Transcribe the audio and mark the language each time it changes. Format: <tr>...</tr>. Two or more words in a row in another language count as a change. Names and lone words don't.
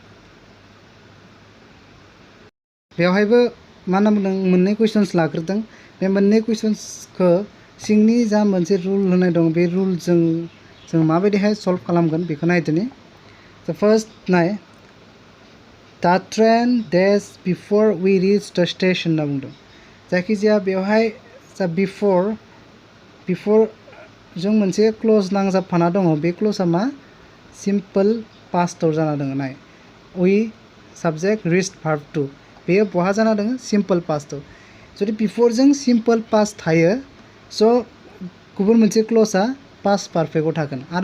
<brx>बेवहायबो मा होनना बुंदों मोननै कुइसन्स लाग्रोदों बे मोननै कुइसन्सखौ सिंनि जा मोनसे रुल होनाय दं बे रुलजों जों माबायदिहाय सल्भ खालामगोन बेखौ नायदोनि स' फार्स्ट नाय</brx> <en>the train days before we reach the</en> <brx>स्टेशन होनना बुंदों जायखिजाया बेवहाय जा बिफर जों मोनसे क्लज नांजाबफाना दङ बे क्लजआ मा</brx> <en>simple pastआव</en> <brx>जाना दङ नाय</brx> <en>we subject reached verb two</en> <brx>बेयो बहा जाना दङ</brx> <en>simple pastआव</en> <brx>जुदि बिफरजों</brx> <en>simple past</en> <brx>थायो स' गुबुन मोनसे क्लजआ</brx> <en>past perfectआव</en> <brx>थागोन आरो</brx>